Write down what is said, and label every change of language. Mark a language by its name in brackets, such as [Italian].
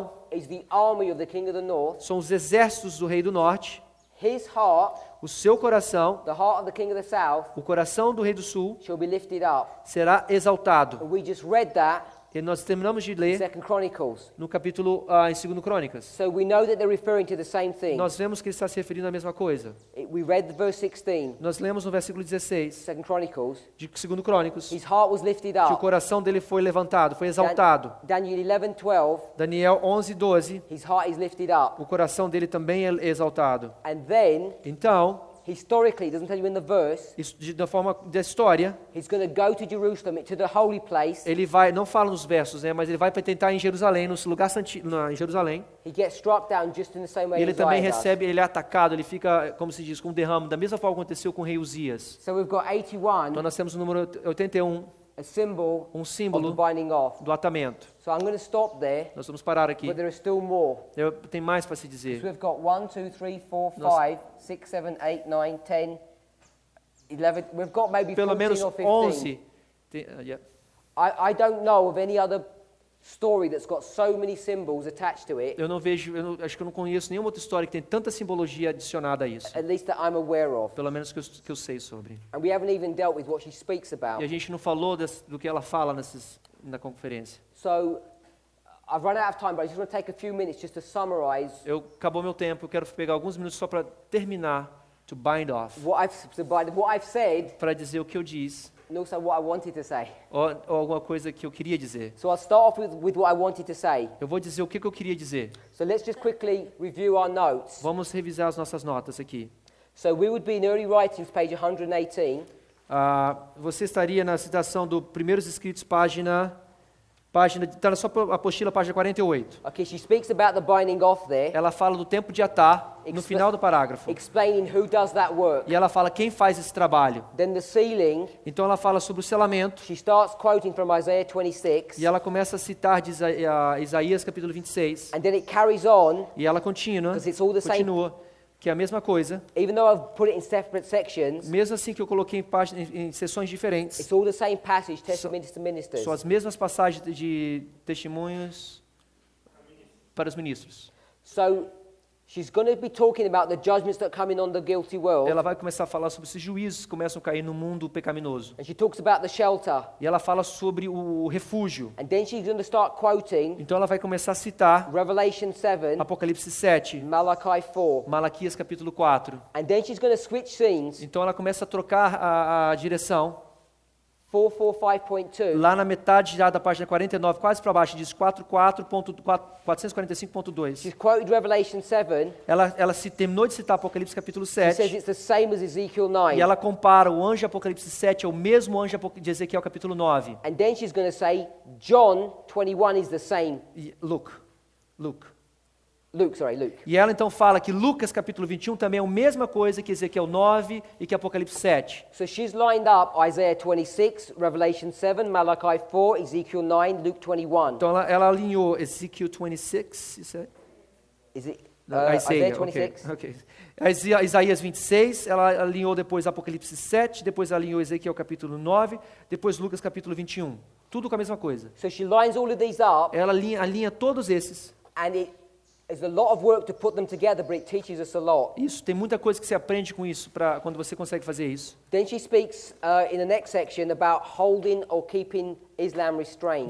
[English] is the army of the king of the north. [Portuguese] são os exércitos do rei do norte, [English] His heart, [Portuguese] o seu coração, [English] the heart of the king of the south, [Portuguese] o coração do rei do sul, [English] shall be lifted up. [Portuguese] será exaltado. [English] And we just read that [Portuguese] E nós terminamos de [English] in [Portuguese] ler [English] 2 Chronicles. [Portuguese] no capítulo, em 2 Crônicas. [English] So we know that they're referring to the same thing. [Portuguese] Nós vemos que ele está se referindo à mesma coisa. [English] We read the verse 16, [Portuguese] Nós lemos no versículo 16 [English] 2 Chronicles. [Portuguese] de 2 Crônicos [English] His heart was lifted [Portuguese] que o [English] up. [Portuguese] coração dele foi levantado, foi exaltado. [English] Daniel 11, 12, [Portuguese] Daniel 11, 12, [English] his heart is lifted up. [Portuguese] o coração dele também é exaltado. [English] And then, [Portuguese] Então, [English] historically, it doesn't tell you in the verse, [Portuguese] isso, da forma da história, [English] he's going to go to Jerusalem, to the holy place. [Portuguese] ele vai, não fala nos versos, né, mas ele vai para tentar em Jerusalém, no lugar santíssimo, em Jerusalém. [English] He gets struck down just in the same way [Portuguese] E ele [English] as [Portuguese] também [English] Uzziah does. [Portuguese] recebe, ele é atacado, ele fica, como se diz, com um derrame, da mesma forma que aconteceu com o rei Uzias. [English] So we've got 81, [Portuguese] Então nós temos o número 81, [English] a symbol [Portuguese] um [English] of the [Portuguese] símbolo [English] binding off. [Portuguese] do atamento. [English] So I'm going to stop there, [Portuguese] Nós vamos parar aqui. [English] but there is still more. [Portuguese] Tem mais para se [English] So [Portuguese] dizer. [English] we've got 1, 2, 3, 4, [Portuguese] Nós- [English] 5, 6, 7, 8, 9, 10, 11. We've got maybe [Portuguese] Pelo [English] 14 [Portuguese] menos [English] or 15. [Portuguese] 11. Yeah. [English] I don't know of any other story that's got so many symbols attached to it, [Portuguese] Eu não vejo, acho que eu não conheço nenhuma outra história que tem tanta simbologia adicionada a isso. [English] at least that I'm aware of. [Portuguese] Pelo menos que eu sei sobre. [English] And we haven't even dealt with what she speaks about. [Portuguese] E a gente não falou do que ela fala na conferência. [English] So I've run out of time, but I just want to take a few minutes just to summarize [Portuguese] Acabou meu tempo, eu quero pegar alguns minutos só para terminar, [English] to bind off, what I've said [Portuguese] para dizer o que eu disse, [English] and also what I wanted to say. [Portuguese] ou alguma coisa que eu queria dizer. [English] So I'll start off with what I wanted to say. [Portuguese] Eu vou dizer o que eu queria dizer. [English] So let's just quickly review our notes. [Portuguese] Vamos revisar as nossas notas aqui. [English] So we would be in Early Writings, page 118. [Portuguese] Você estaria na citação do Primeiros Escritos, página está na sua apostila, página 48. [English] Okay, she speaks about the binding off there, [Portuguese] Ela fala do tempo de atar no final do parágrafo. [English] explaining who does that work. [Portuguese] E ela fala quem faz esse trabalho. [English] Then the sealing, [Portuguese] Então ela fala sobre o selamento. [English] she starts quoting from Isaiah 26, [Portuguese] E ela começa a citar de Isaías capítulo 26. [English] and then it carries on, [Portuguese] E ela continua, [English] 'Cause it's all the same. [Portuguese] que é a mesma coisa. [English] even though I've put it in separate sections, [Portuguese] Mesmo assim que eu coloquei em sessões diferentes. [English] it's all the same passage, testimonies to ministers. [Portuguese] São as mesmas passagens de testemunhos para os ministros. [English] So She's going to be talking about the judgments that come in on the guilty world. [Portuguese] ela vai começar a falar sobre esses juízos que começam a cair no mundo pecaminoso. [English] And she talks about the shelter. [Portuguese] E ela fala sobre o refúgio. [English] And then she's going to start quoting [Portuguese] Então ela vai começar a citar [English] Revelation 7, [Portuguese] Apocalipse 7, [English] Malachi 4. [Portuguese] Malaquias capítulo 4. [English] And then she's going to switch scenes. [Portuguese] Então ela começa a trocar a direção. [English] 445.2. [Portuguese] Lá na metade já da página 49, quase para baixo, diz 445.2. [English] She's quoted Revelation 7. [Portuguese] Ela terminou de citar Apocalipse capítulo [English] She says [Portuguese] 7. [English] it's the same as Ezekiel 9. [Portuguese] E ela compara o anjo de Apocalipse 7 ao mesmo anjo de Ezequiel capítulo 9. [English] And then she's going to say John 21 is the same. [Portuguese] E Luke. [English] Luke. [Portuguese] E ela então fala que Lucas capítulo 21 também é a mesma coisa que Ezequiel 9 e que Apocalipse 7. [English] So she's lined up Isaiah 26, Revelation 7, Malachi 4, Ezekiel 9, Luke 21. [Portuguese] Então ela alinhou Ezekiel 26, isso é? [English] Is it Isaiah, Isaiah 26? ok. [Portuguese] Isaías 26, ela alinhou depois Apocalipse 7, depois alinhou Ezequiel capítulo 9, depois Lucas capítulo 21. Tudo com a mesma coisa. [English] So she lines all of these up, [Portuguese] Ela alinha todos esses. [English] and it's a lot of work to put them together, but it teaches us a lot. [Portuguese] Isso, tem muita coisa que você aprende com isso, quando você consegue fazer isso. [English] Then she speaks in the next section about holding or keeping Islam restrained